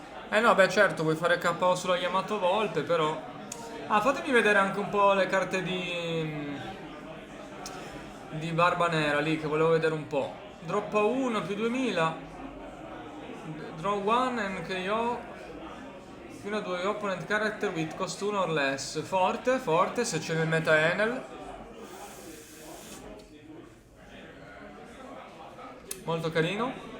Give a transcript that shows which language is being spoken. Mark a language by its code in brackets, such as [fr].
[it] No, beh certo, vuoi fare KO sulla Yamato Volpe, però... Ah, fatemi vedere anche un po' le carte di Barba Nera lì, che volevo vedere un po'. Droppa 1 più 2000. [en] Draw 1 and KO [it] fino a [en] 2 opponent character with cost 1 or less. [it] Forte, se c'è nel meta Enel. Molto carino.